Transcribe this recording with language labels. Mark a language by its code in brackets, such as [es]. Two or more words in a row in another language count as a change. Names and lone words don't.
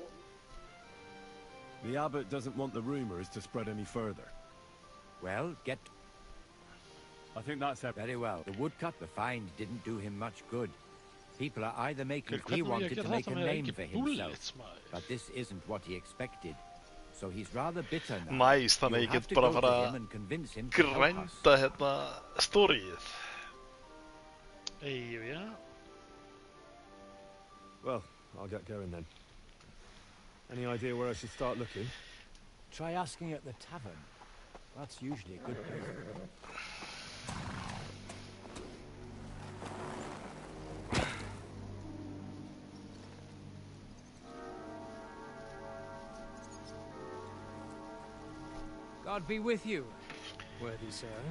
[en] The abbot doesn't want the rumors to spread any further. Well, get... I think that's it. Very well. The woodcut, the find didn't do him much good. People are either making... He wanted to make a name for himself, but this isn't what he expected. So he's rather bitter now. Nice, [is] þannig ég get bara fara að grænda hérna storyið. [en] Yeah. Well, I'll get going then. Any idea where I should start looking? Try asking at the tavern. That's usually a good place. God be with you, worthy sir.